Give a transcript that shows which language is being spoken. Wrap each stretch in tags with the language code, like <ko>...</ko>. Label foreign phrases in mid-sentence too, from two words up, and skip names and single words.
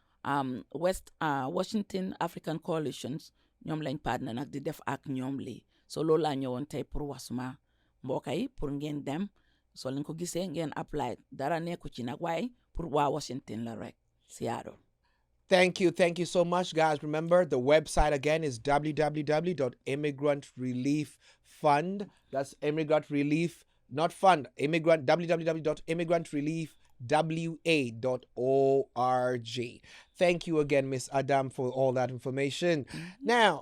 <wo>Washington African Coalitions ñoom lañ partner nag di def ak ñoom lii so loolu laa ñëwoon tey pour wasuma mbokk yi pour ngeen dem so lañ ko gisee ngeen apply dara nekku ci nag waaye pour waa Washington la rek Seattle.</wo> <en>Thank you so much, guys. Remember, the website again is www.immigrant-relief-fund. That's immigrant relief, not fund. www.immigrant-relief-wa.org. Thank you again, Miss Adam, for all that information.</en>